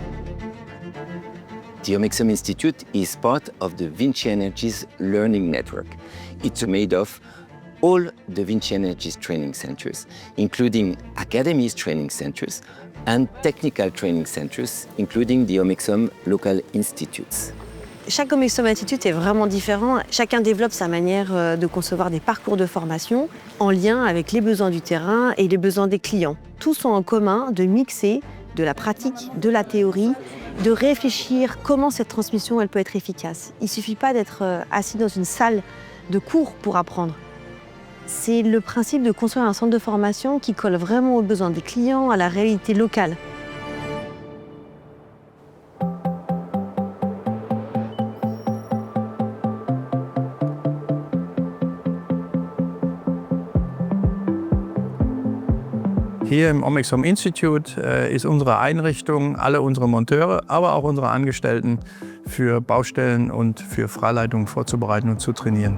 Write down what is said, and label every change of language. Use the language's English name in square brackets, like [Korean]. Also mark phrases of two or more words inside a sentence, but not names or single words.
[English] The Omexom Institute is part of the Vinci Energies Learning Network. It's made of all the Vinci Energies training centers, including academies training centers and technical training centers, including the Omexom Local Institutes. [French] Chaque Omexom Institute est vraiment différent. Chacun développe sa manière de concevoir des parcours de formation en lien avec les besoins du terrain et les besoins des clients. Tous ont en commun de mixer de la pratique, de la théorie, de réfléchir comment cette transmission elle peut être efficace. Il ne suffit pas d'être assis dans une salle de cours pour apprendre. C'est le principe de construire un centre de formation qui colle vraiment aux besoins des clients, à la réalité locale. [German] Hier im Omexom Institute ist unsere Einrichtung, alle unsere Monteure, aber auch unsere Angestellten für Baustellen und für Freileitungen vorzubereiten und zu trainieren.